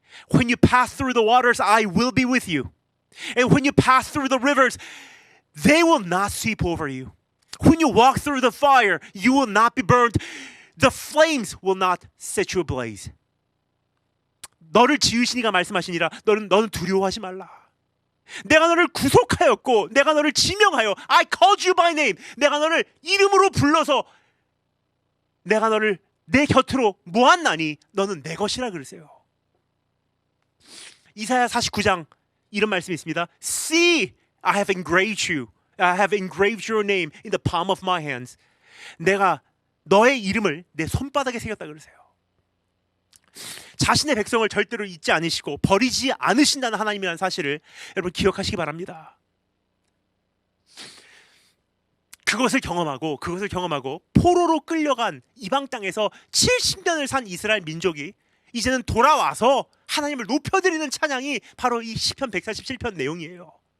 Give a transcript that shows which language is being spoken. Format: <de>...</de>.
<en>When you pass through the waters, I will be with you. And when you pass through the rivers, they will not sweep over you. When you walk through the fire, you will not be burned. The flames will not set you ablaze.</en> <ko>너를 지으시니가 말씀하시니라. 너는 두려워하지 말라. 내가 너를 구속하였고 내가 너를 지명하여</ko> <en>I called you by name.</en> <ko>내가 너를 이름으로 불러서 내가 너를 내 곁으로 모았나니 너는 내 것이라 그러세요. 이사야 49장 이런 말씀이 있습니다.</ko> <en>See, I have engraved you. I have engraved your name in the palm of my hands.</en> <ko>내가 너의 이름을 내 손바닥에 새겼다 그러세요. 자신의 백성을 절대로 잊지 않으시고 버리지 않으신다는 하나님이라는 사실을 여러분 기억하시기 바랍니다. 그것을 경험하고 포로로 끌려간 이방 땅에서 70년을 산 이스라엘 민족이 이제는 돌아와서 하나님을 높여드리는 찬양이 바로 이 시편 147편 내용이에요.</ko>